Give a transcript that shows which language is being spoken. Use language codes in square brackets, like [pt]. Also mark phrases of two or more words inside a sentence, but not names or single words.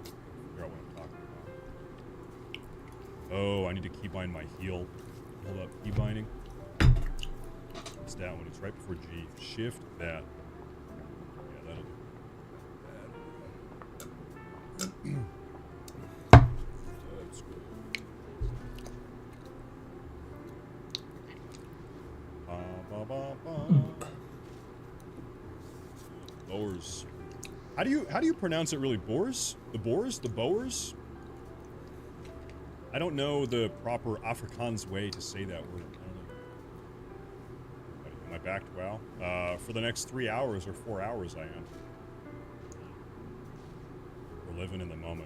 [en] Figure out what I'm talking about. Oh, I need to keybind my heel. Hold up, keybinding. It's that one. It's right before G. Shift that. Yeah, that'll do. That's good. Ba, ba, ba, ba. Boers. How do you pronounce it really? Boers? The Boers? The Boers? I don't know the proper Afrikaans way to say that word. I don't know. Am I back to WoW? For the next 3 hours or 4 hours I am. We're living in the moment.